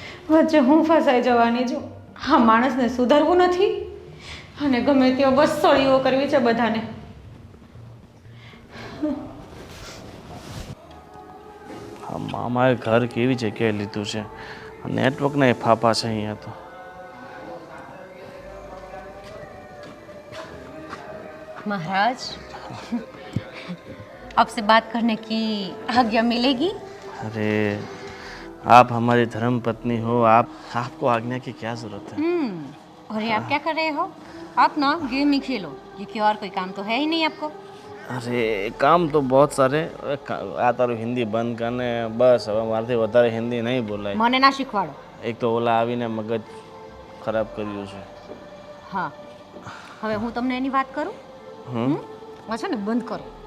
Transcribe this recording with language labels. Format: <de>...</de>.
<gu>વચ્ચે હું ફસાઈ જવાની છું. હા, માણસને સુધારવું નથી અને ગમે તેઓ બસ સળીઓ કરવી છે બધાને. અમારે ઘર કેવી જગ્યાએ લીધું છે, નેટવર્કના એ ફાફા છે અહીંયા તો.</gu> <hi>महाराज आपसे बात करने की आज्ञा मिलेगी? अरे आप हमारी धर्म पत्नी हो, आपको आज्ञा की क्या जरूरत है? और ये आप क्या कर रहे हो? आप ना गेम ही खेलो, क्योंकि और कोई काम तो है ही नहीं आपको। अरे काम तो बहुत सारे</hi> <gu>આ તારું હિન્દી બંધ કરને બસ હવે મારાથી વધારે હિન્દી નહીં બોલાય મને ના શીખવાડો. એક તો ઓલા આવીને મગજ ખરાબ કર્યું છે હા હવે હું તમને એની વાત કરું. છે ને બંધ કરો.</gu>